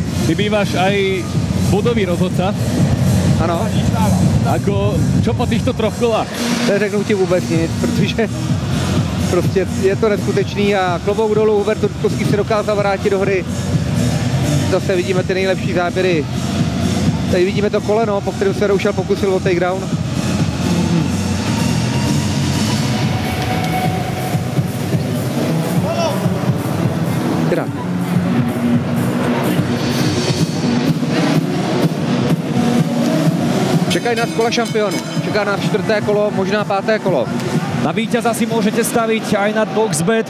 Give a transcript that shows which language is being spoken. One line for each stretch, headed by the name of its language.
Slovak: Ty bývaš aj bodový rozhodca.
Czech: Ano.
Slovak: Čo po týchto 3 kolách?
Czech: Neřeknu ti vůbec nic, protože prostě je to neskutečný a klobouk dolů Hubert Rudkovský se dokázal vrátit do hry. Zase vidíme ty nejlepší záběry. Tady vidíme to koleno, po kterém se Roušal pokusil o takedown. Teda. Čekají nás kola šampionu. Čeká nás 4. kolo, možná 5. kolo.
Slovak: Na víťaza si môžete staviť aj na Boxbet.